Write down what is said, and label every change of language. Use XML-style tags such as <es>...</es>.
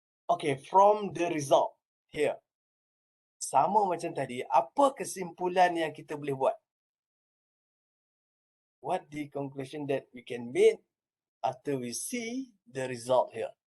<en>Okay, from the result here.</en> <ms>Sama macam tadi, apa kesimpulan yang kita boleh buat?</ms> <en>What the conclusion that we can make after we see the result here?</en>